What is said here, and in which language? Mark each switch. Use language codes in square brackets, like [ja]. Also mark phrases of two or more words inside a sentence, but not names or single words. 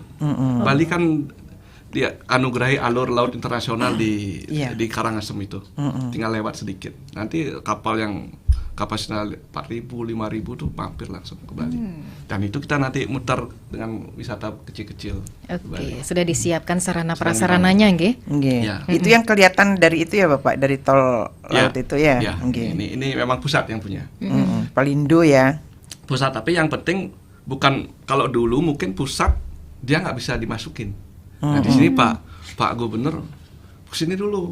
[id] Bali kan dia anugerahi alur laut internasional di Karangasem itu. Tinggal lewat sedikit. Nanti kapal yang kapasitas 4.000, 5.000 tuh mampir langsung ke Bali. Dan itu kita nanti muter dengan wisata kecil-kecil. Oke, sudah disiapkan sarana prasarananya nggih? Nggih. Ya. Itu yang kelihatan dari itu ya Bapak, dari tol laut itu ya. Ya, Nggih. ini memang pusat yang punya. Pelindo ya. Pusat, tapi yang penting bukan, kalau dulu mungkin pusat dia nggak bisa dimasukin. Nah di sini Pak Gubernur kesini dulu.